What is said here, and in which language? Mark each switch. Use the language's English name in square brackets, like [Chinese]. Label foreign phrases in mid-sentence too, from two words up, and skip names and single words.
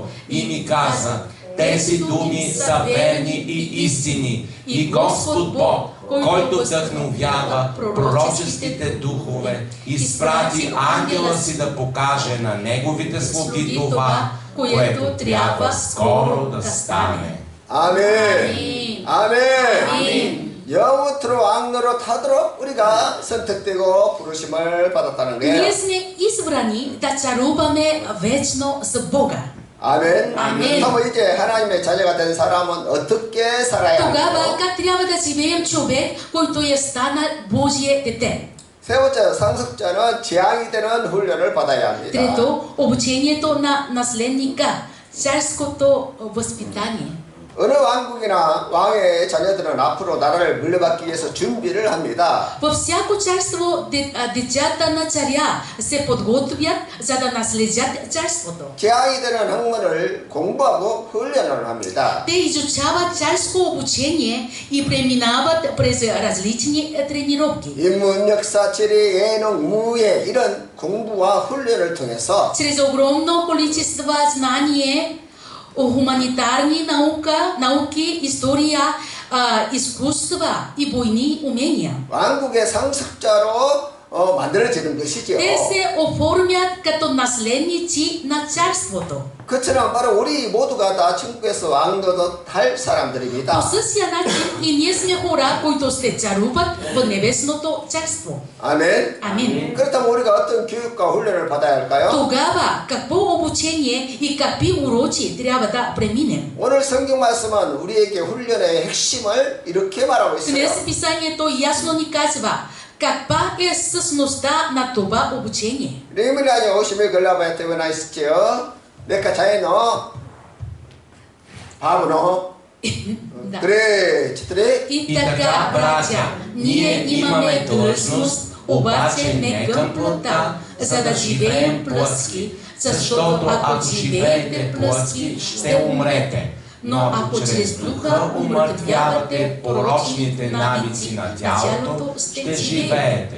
[Bulgarian] И ми каза, тези думи са верни и истини. И Господ Бог, който вдъхновява пророческите духове, изпрати ангела си да покаже на неговите слуги това, което трябва скоро да стане. [Korean] 아멘. 아멘. 영원토록 왕노로 타도록 우리가 선택되고 부르심을 받았다는 [Bulgarian] Ние [Korean] 거예요. [Bulgarian] сме избрани да царуваме вечно с Бога. [Korean] 아멘. 아멘. 그럼 이제 하나님의 자녀가 된 사람은 어떻게 살아야 [Bulgarian] Тогава [Korean] 하나요? [Bulgarian] как трябва да живеем човек, който е станал Божие дете? [Korean] 세 번째, 상속자는 재앙이 되는 훈련을 받아야 합니다. [Bulgarian] Трето, обучението на наследника, царското възпитание. [Korean] 어느 왕국이나 왕의 자녀들은 앞으로 나라를 물려받기 위해서 준비를 합니다. [Bulgarian] Във всяко царство децата на царя се подготвят, за да наследят царството. [Korean] 재앙이 되는 학문을 공부하고 훈련을 합니다. [Bulgarian] Те изучават царско обучение и преминават през различни тренировки. [Korean] 인문, 역사, 지리, 예능, 무예 이런 공부와 훈련을 통해서 [Bulgarian] Чрез огромно количество знание, хуманитарни науки, история, изкуства и бойни умения. [Korean] 왕국의 상속자로 만들어지는 것이죠. [Bulgarian] Те се оформят като наследници на царството. [Korean] 그처럼 바로 우리 모두가 다 천국에서 왕노릇 할 [Bulgarian] По [Korean] 사람들입니다. [Bulgarian] същия начин и ние сме хора, които ще царуват в небесното царство. [Korean] 아멘. [Bulgarian] Амин. [Korean] 그렇다면 우리가 어떤 교육과 훈련을 받아야 할까요? [Bulgarian] Тогава какво обучение и какви уроци трябва да преминем? [Korean] 오늘 성경 말씀은 우리에게 훈련의 핵심을 이렇게 말하고 있어요. [Bulgarian] Днес писанието ясно ни казва каква е същността на това обучение. 림밀라니 50일 글라바에 태어나 있었지요. 내가 자연어 바보노 Да. 그래 читре И така, братя, ние имаме длъжност, обаче не към плътта, за да живеем плътски, защото ако живеете плътски, ще умрете. Но ако чрез духа умъртвявате порочните навици на тялото, ще живеете.